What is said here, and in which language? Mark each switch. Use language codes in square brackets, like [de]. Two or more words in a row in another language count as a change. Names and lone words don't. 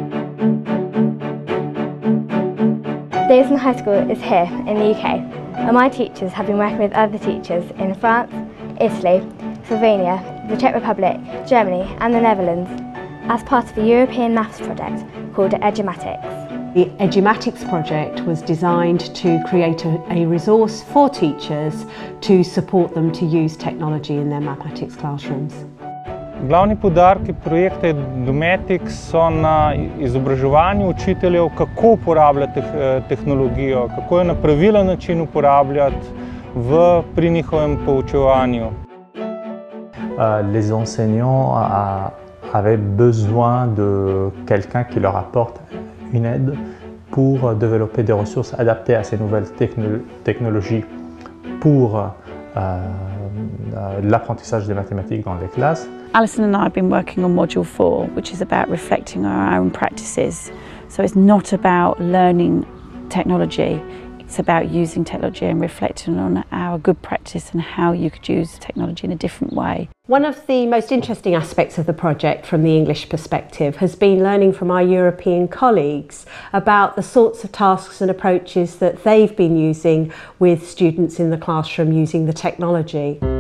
[en] Davison High School is here in the UK, and my teachers have been working with other teachers in France, Italy, Slovenia, the Czech Republic, Germany and the Netherlands as part of a European maths project called Edumatics. The Edumatics project was designed to create a resource for teachers to support them to use technology in their mathematics classrooms. [sl] Glavni poudarki projekta Edumatics so na izobraževanju učiteljev, kako uporabljati tehnologijo, kako jo na pravilen način uporabljati pri njihovem poučevanju. [fr] Les enseignants avaient besoin de quelqu'un qui leur apporte une aide pour développer des ressources adaptées à ces nouvelles technologies pour l'apprentissage des mathématiques dans les classes. [en] Alison and I have been working on Module 4, which is about reflecting on our own practices. So it's not about learning technology, it's about using technology and reflecting on our good practice and how you could use technology in a different way. One of the most interesting aspects of the project from the English perspective has been learning from our European colleagues about the sorts of tasks and approaches that they've been using with students in the classroom using the technology.